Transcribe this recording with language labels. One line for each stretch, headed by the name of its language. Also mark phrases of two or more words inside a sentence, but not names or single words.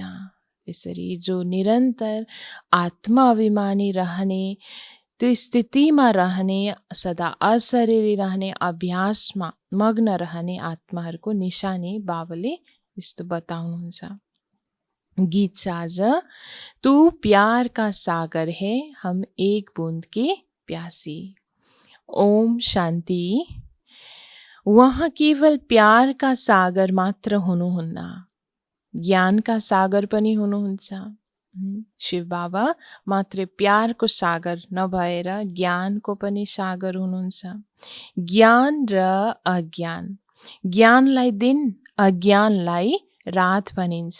Nepali: यसरी जो निरन्तर आत्मा अभिमानी रहने, त्यो स्थितिमा रहने, सदा अशरीरी रहने अभ्यासमा मग्न रहने आत्माहरूको निशानी बाबाले यस्तो बताउनुहुन्छ। गीत छ आज,
Hindi: तू प्यार का सागर है हम एक बूंद के प्यासी।
Nepali: ओम शान्ति। वहाँ केवल
Hindi: प्यार का सागर
Nepali: मात्र हुनुहुन्न, ज्ञानका सागर पनि हुनुहुन्छ। शिव बाबा मात्रै प्यारको सागर नभएर ज्ञानको पनि सागर हुनुहुन्छ। ज्ञान र अज्ञान, ज्ञानलाई दिन अज्ञानलाई रात भनिन्छ।